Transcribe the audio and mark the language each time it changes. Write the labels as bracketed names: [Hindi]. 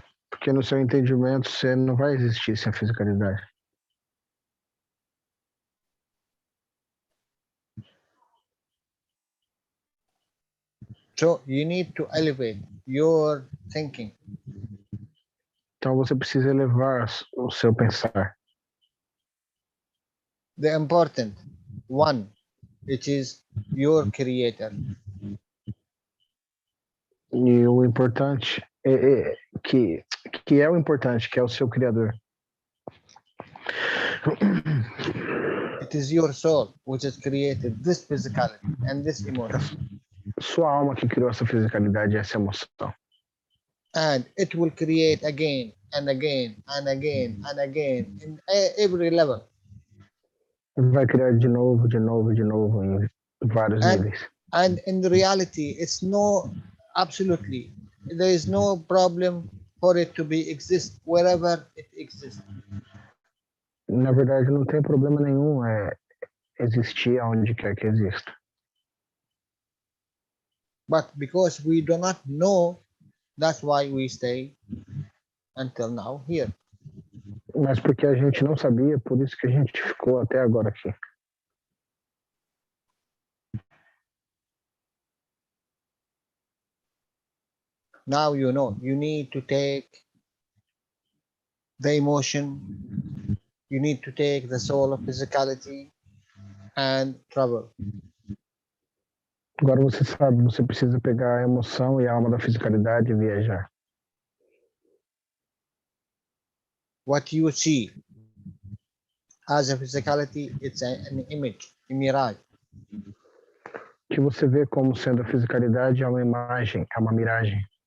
[Portuguese] Porque no seu entendimento, você não vai existir sem a fisicalidade. [English] So you need to elevate your thinking. [Portuguese] Então você precisa elevar o seu pensar. [English] The important one, it is your creator. [Portuguese] E o importante que é o importante, que é o seu criador. [English] It is your soul which has created this physicality and this emotion. [Portuguese] Sua alma que criou essa fisicalidade e essa emoção. [English] And it will create again and again and again and again in every level. [Portuguese] Vai criar de novo em vários níveis. [English] And in reality, it's absolutely, there is no problem for it to exist wherever it exists. [Portuguese] Na verdade, não tem problema nenhum existir onde quer que exista. [English] But because we do not know, that's why we stay until now here. [Portuguese] Mas porque a gente não sabia, por isso que a gente ficou até agora aqui. [English] Now you know, you need to take the emotion, you need to take the soul of physicality and travel. [Portuguese] Agora você sabe, você precisa pegar a emoção e a alma da fisicalidade e viajar. [English] What you see as a physicality, it's an image, a mirage. [Portuguese] O que você vê como sendo a fisicalidade é uma imagem, é uma miragem.